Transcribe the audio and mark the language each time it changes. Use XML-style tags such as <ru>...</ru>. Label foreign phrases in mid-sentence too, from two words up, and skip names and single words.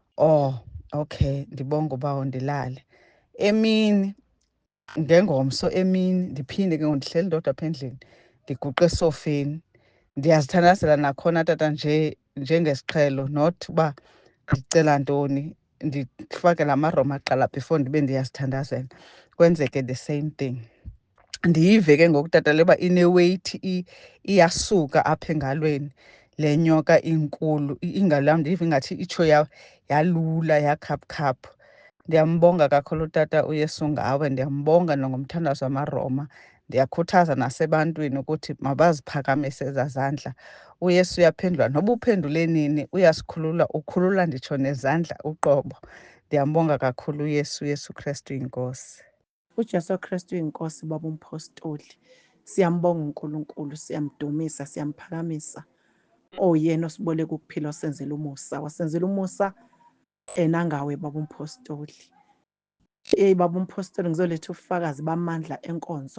<en>Oh, okay,</en> <xh>ndibonga uba ndilale. Emini ngengomso emini ndiphinde ke ndihleli ndodwa apha endlini ndiguqe esofeni. Ndiyazithandazela nakhona tata njengesiqhelo, not uba ndicela ntoni, ndifake la maroma aqala before ndibe ndiyazithandazela, kwenzeke</xh> <en>the same thing.</en> <xh>Ndiyive ke ngoku tata le uba ineweight iyasuka apha engalweni, le nyoka inkulu. Ingalo yam ndiyiva ingathi itsho yalula yakhaphukhaphu. Ndiyambonga kakhulu tata uYesu ngawe, ndiyambonga nangomthandazo wamaroma. Ndiyakhuthaza nasebantwini ukuthi mabaziphakamise ezaa zandla. UYesu uyaphendula, noba uphendule nini uyasikhulula, ukhulula nditsho nezandla uqobo. Ndiyambonga kakhulu uYesu, Yesu Kristu yinkosi.</xh> <zu>uJesu Kristu uyinkosi baba umpostoli. Siyambonga uNkulunkulu, siyamdumisa, siyamphakamisa. Yena osiboleka ukuphila, osenzela umusa, wasenzela umusa nangawe baba umpostoli. Baba umpostoli, ngizoletha ubufakazi bamandla enkonzo.</zu>